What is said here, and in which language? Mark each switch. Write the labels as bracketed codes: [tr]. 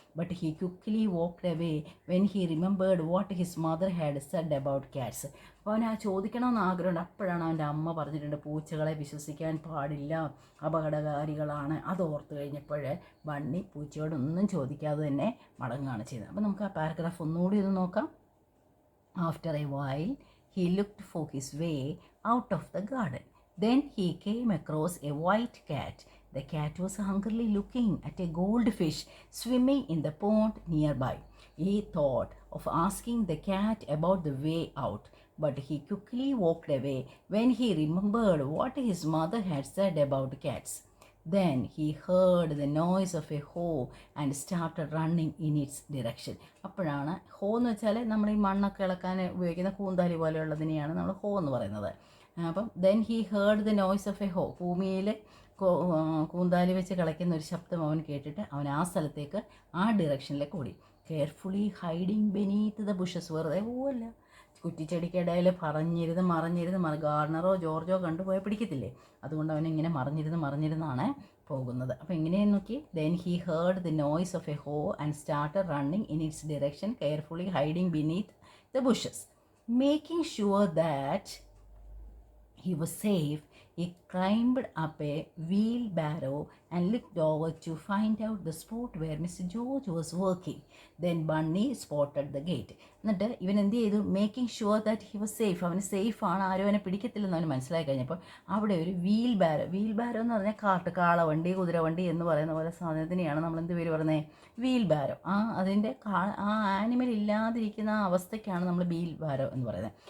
[en] But he quickly walked away when he remembered what his mother had said about cats. [ml] അപ്പോൾ അവൻ ചോദിക്കണമെന്ന് ആഗ്രഹമുണ്ട്. അപ്പോഴാണ് അവൻ്റെ അമ്മ പറഞ്ഞിട്ടുണ്ട് പൂച്ചകളെ വിശ്വസിക്കാൻ പാടില്ല, അപകടകാരികളാണ്. അത് ഓർത്ത് കഴിഞ്ഞപ്പോഴേ ബണ്ണി പൂച്ചയോടൊന്നും ചോദിക്കാതെ തന്നെ മടങ്ങുകയാണ് ചെയ്തത്. അപ്പോൾ നമുക്ക് ആ പാരഗ്രാഫ് ഒന്നുകൂടി ഒന്ന് നോക്കാം. [en] After a while he looked for his way out of the garden. Then he came across a white cat. The cat was hungrily looking at a goldfish swimming in the pond nearby. He thought of asking the cat about the way out, but he quickly walked away when he remembered what his mother had said about cats. Then he heard the noise of a hoe and started running in its direction. [ml] അപ്പോഴാണ് ഹോ എന്ന് വെച്ചാൽ നമ്മൾ ഈ മണ്ണൊക്കെ ഇളക്കാൻ ഉപയോഗിക്കുന്ന കൂന്താലി പോലെയുള്ളതിനെയാണ് നമ്മൾ ഹോ എന്ന് പറയുന്നത്. അപ്പം [en] Then he heard the noise of a hoe. [ml] ഭൂമിയിൽ കൂന്താലി വെച്ച് കളിക്കുന്ന ഒരു ശബ്ദം അവൻ കേട്ടിട്ട് അവൻ ആ സ്ഥലത്തേക്ക്, ആ ഡിറക്ഷനിലേക്ക് ഓടി. [en] Carefully hiding beneath the bushes. [ml] വെറുതെ പോവല്ല, കുറ്റിച്ചെടിക്കിടയിൽ മറിഞ്ഞിരുന്ന് ഗാർഡനറോ ജോർജോ കണ്ടുപോയാൽ പിടിക്കത്തില്ലേ, അതുകൊണ്ട് അവനിങ്ങനെ മറിഞ്ഞിരുന്നാണ് പോകുന്നത്. അപ്പോൾ എങ്ങനെയെന്ന് നോക്കി. [en] Then he heard the noise of a hoe and started running in its direction carefully hiding beneath the bushes. Making sure that he was safe, he climbed up a wheelbarrow and looked over to find out the spot where Mr. George was working. Then Bunny spotted the gate. [ml] എന്നിട്ട് ഇവൻ എന്ത് ചെയ്തു? [en] Making sure that he was safe. [ml] അവന് സേഫാണ്, ആരും അവനെ പിടിക്കത്തില്ലെന്ന് അവന് മനസ്സിലായി കഴിഞ്ഞപ്പോൾ അവിടെ ഒരു വീൽ ബാരോ എന്ന് പറഞ്ഞാൽ കാളവണ്ടി, കുതിരവണ്ടി എന്ന് പറയുന്ന പോലെ സാധനത്തിനെയാണ് നമ്മൾ എന്ത് പേര് പറയുന്നത്? വീൽ ബാരോ. അതിൻ്റെ ആ ആനിമൽ ഇല്ലാതിരിക്കുന്ന ആ അവസ്ഥയ്ക്കാണ് നമ്മൾ വീൽ ബാരോ എന്ന് പറയുന്നത്.